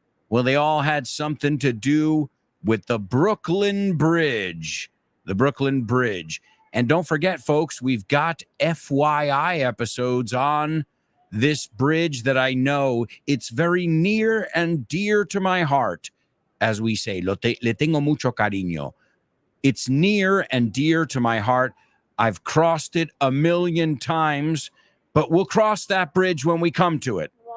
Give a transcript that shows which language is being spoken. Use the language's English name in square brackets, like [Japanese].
[English] Well, they all had something to do with the Brooklyn Bridge. The Brooklyn Bridge. And don't forget, folks, we've got FYI episodes on this bridge that I know it's very near and dear to my heart. As we say, [Spanish] le tengo mucho cariño. [English] It's near and dear to my heart. I've crossed it 1,000,000 times, but we'll cross that bridge when we come to it.